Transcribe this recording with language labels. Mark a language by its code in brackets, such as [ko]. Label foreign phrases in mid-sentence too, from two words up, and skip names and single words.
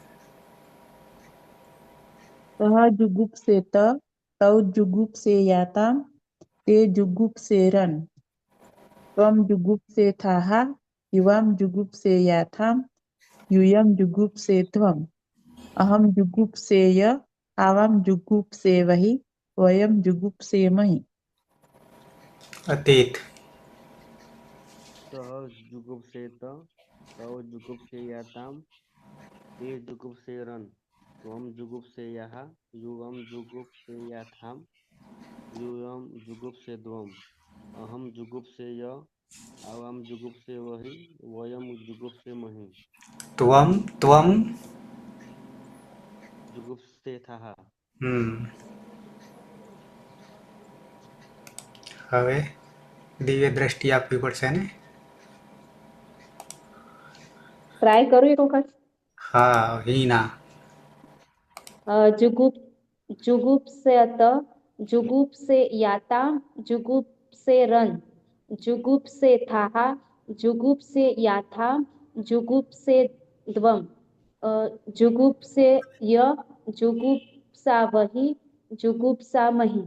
[sa] सह जुगुप्सेत तौ जुगुप्सेयाताम ते जुगुप्सेरन त्वम जुगुप्सेथाह युवाम जुगुप्सेयाथाम युयम जुगुप्सेध्वम अहम जुगुप्सेय आवाम जुगुप्सेवहि वयम जुगुप्सेमहि. અતીત सः जुगुप्सेत तौ जुगुप्सेयातां ते जुगुप्सेरन् त्वं जुगुप्सेयः युवं जुगुप्सेयाथां यूयं जुगुप्सेद्वम् अहं जुगुप्सेय आवां जुगुप्सेवहि वयं जुगुप्सेमहि ત્વમ जुगुप्सेथाः [gu] હવે દિવ્ય દ્રષ્ટિ આપવી પડશે ને ટ્રાય કરું એક વખત. હા હિના [sa] जुगुप जुगुप्सेत जुगुप्सेयाताम जुगुप्सेरन जुगुप्सेथाह जुगुप्सेयाथाम जुगुप्सेद्वम जुगुप्सेय जुगुप्सावहि जुगुप्सामहि.